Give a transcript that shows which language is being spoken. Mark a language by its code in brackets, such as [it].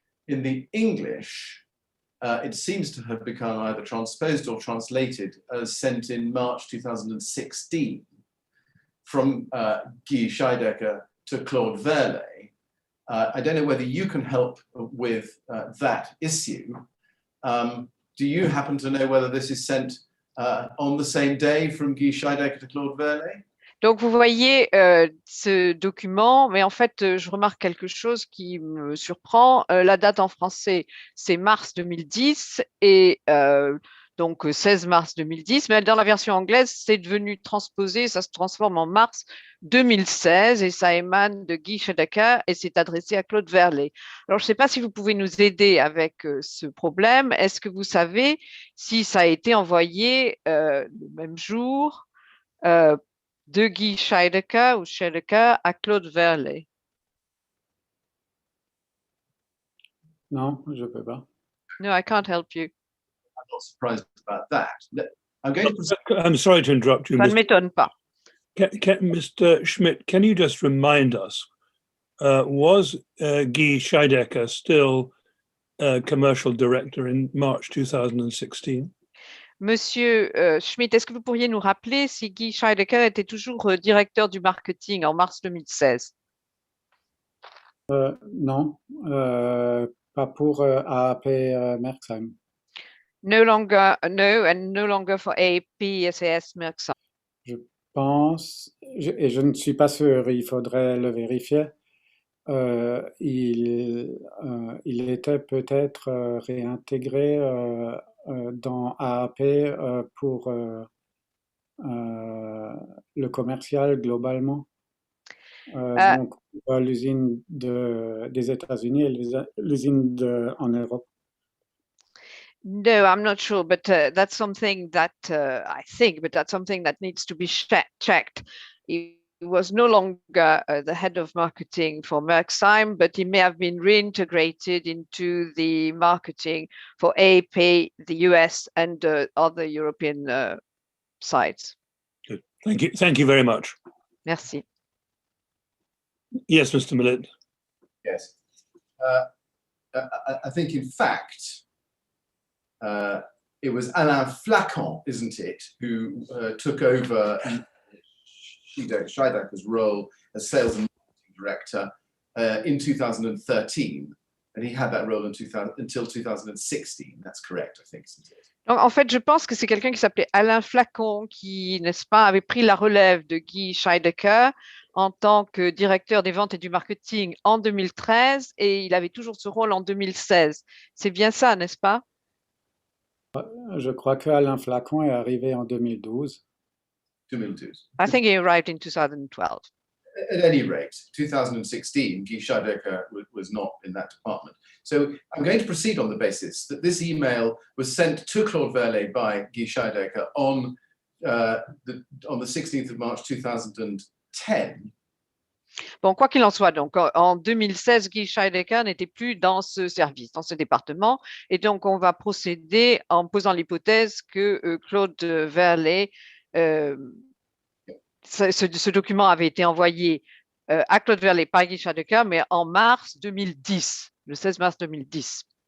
[en] In the English, it seems to have become either transposed or translated as sent in March 2016 from Guy Scheidecker to Claude Verlet. I don't know whether you can help with that issue. Do you happen to know whether this is sent on the same day from Guy Scheidecker to Claude Verlet? [fr] Donc, vous voyez ce document, mais en fait, je remarque quelque chose qui me surprend. La date en français, c'est mars 2010 et donc 16 mars 2010, mais dans la version anglaise, c'est devenu transposé, ça se transforme en mars 2016 et ça émane de Guy Scheidecker et c'est adressé à Claude Verlet. Alors, je ne sais pas si vous pouvez nous aider avec ce problème. Est-ce que vous savez si ça a été envoyé le même jour de Guy Scheidecker ou Scheidecker à Claude Verlet? Non, je peux pas. [en] No, I can't help you. I'm not surprised about that. I'm going to I'm sorry to interrupt you, [fr] Ça ne [en] Mr. [fr] m'étonne pas. [en] Mr. Schmidt. Can you just remind us, was Guy Scheidecker still commercial director in March 2016? [fr] Monsieur Schmidt, est-ce que vous pourriez nous rappeler si Guy Scheidecker était toujours directeur du marketing en mars 2016? Non, pas pour AAP Merxheim. [en] No longer, no, and no longer for AP SAS Merxheim. [fr] Je pense, et je ne suis pas sûr, il faudrait le vérifier. Il était peut-être réintégré dans AAP pour le commercial globalement. Donc, l'usine des États-Unis et l'usine en Europe. [en] No, I'm not sure, but that's something that I think, but that's something that needs to be checked. He was no longer the head of marketing for Merxheim, but he may have been reintegrated into the marketing for AP, the US, and other European sites. Good. Thank you. Thank you very much. [fr] Merci. [en] Yes, Mr. Millet. Yes. I think, in fact, it was Alain Flacon, isn't it, who took over Scheidecker's role as sales and marketing director in 2013, and he had that role until 2016. That's correct, I think, isn't it? [fr] Donc, en fait, je pense que c'est quelqu'un qui s'appelait Alain Flacon qui, n'est-ce pas, avait pris la relève de Guy Scheidecker en tant que directeur des ventes et du marketing en 2013 et il avait toujours ce rôle en 2016. C'est bien ça, n'est-ce pas? Je crois que Alain Flacon est arrivé en 2012. 2012. [en] I think he arrived in 2012. At any rate, 2016, Guy Scheidecker was not in that department. So I'm going to proceed on the basis that this email was sent to Claude Verlet by Guy Scheidecker on the 16th of March 2010. [fr] Bon, quoi qu'il en soit, donc en 2016, Guy Scheidecker n'était plus dans ce service, dans ce département, et donc on va procéder en posant l'hypothèse que Claude Verlet, ce document avait été envoyé à Claude Verlet par Guy Scheidecker, mais en mars 2010, le 16 mars 2010.